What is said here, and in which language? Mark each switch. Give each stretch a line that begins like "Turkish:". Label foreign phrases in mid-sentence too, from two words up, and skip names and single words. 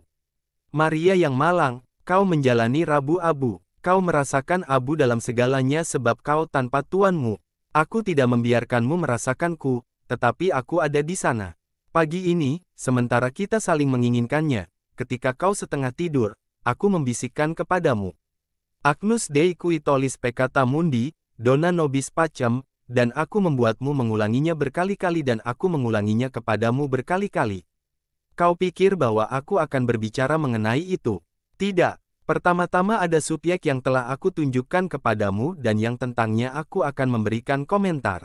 Indonesian: Maria yang malang, kau menjalani Rabu abu, kau merasakan abu dalam segalanya sebab kau tanpa Tuanmu. Aku tidak membiarkanmu merasakanku, tetapi aku ada di sana. Pagi ini, sementara kita saling menginginkannya, ketika kau setengah tidur, aku membisikkan kepadamu.
Latin: Agnus Dei qui tollis peccata mundi, dona nobis pacem,
Indonesian: dan aku membuatmu mengulanginya berkali-kali dan aku mengulanginya kepadamu berkali-kali. Kau pikir bahwa aku akan berbicara mengenai itu? Tidak. Pertama-tama ada subjek yang telah aku tunjukkan kepadamu dan yang tentangnya aku akan memberikan komentar.